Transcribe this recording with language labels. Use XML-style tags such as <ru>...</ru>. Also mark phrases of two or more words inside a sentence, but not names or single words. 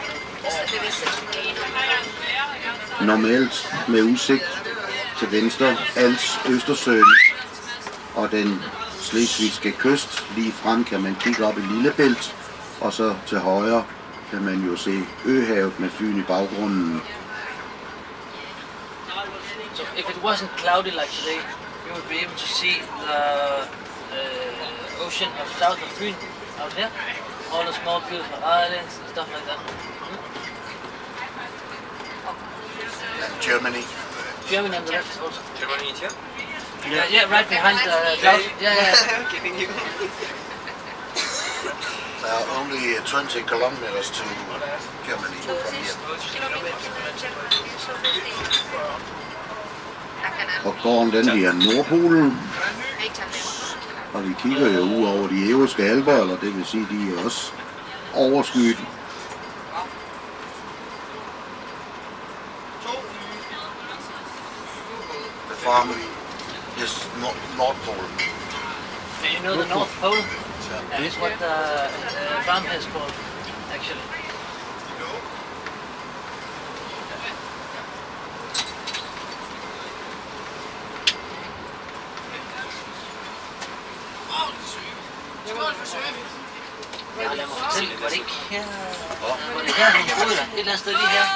<da>Normalt med udsigt til venstre, Als Østersøen og den slesvigske kyst. Lige frem kan man kigge op i Lillebælt, og så til højre kan man jo se Øhavet med Fyn i baggrunden.</da> <en>So if it wasn't cloudy like today, you would be able to see the ocean of south of Fyn out here. All the small beautiful islands and stuff like that. And Germany. Germany on the left also. Germany is here? Yeah, right behind the cloud. Yeah. Kidding you? There are only 20 kilometers to Germany from here.</en> <da>Og gården den bliver Nordpolen, og vi kigger jo ud over de Ærøske Alper, eller det vil sige, de er også overskyet.</da> <en>The farm is North Pole. Do you know the North Pole? That is what the farm is called, actually.</en> <da>Ja, lad mig fortælle, var det ikke her? Var det her, han boede der? Et eller andet sted lige her?</da>